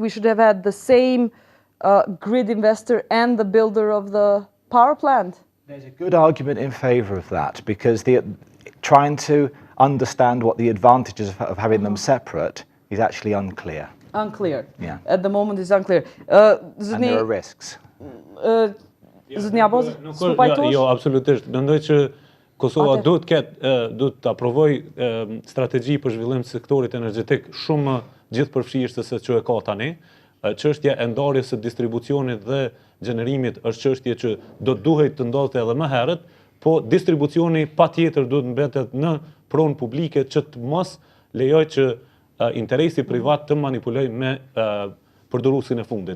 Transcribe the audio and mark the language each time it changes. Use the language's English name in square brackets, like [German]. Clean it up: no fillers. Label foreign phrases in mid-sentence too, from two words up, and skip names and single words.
[English] We should have had the same grid investor and the builder of the power plant? There's a good argument in favour of that, because trying to understand what the advantages of having them separate is actually unclear. Unclear. Yeah. At the moment it's unclear. And there are risks. [Albanian] Zotni Abazi, jo, absolutisht. Mendoj që Kosova duhet të aprovojë strategji për zhvillim të sektorit energjetik shumë gjithëpërfshirëse se që e ka tani. Çështja e ndarjes së distribucionit dhe gjenerimit është çështje që do të duhet të ndodhte edhe më herët, po distribucioni patjetër duhet mbetet në pronë publike që të mos lejoj që interesi privat të manipuloj me përdoruesin e fundit.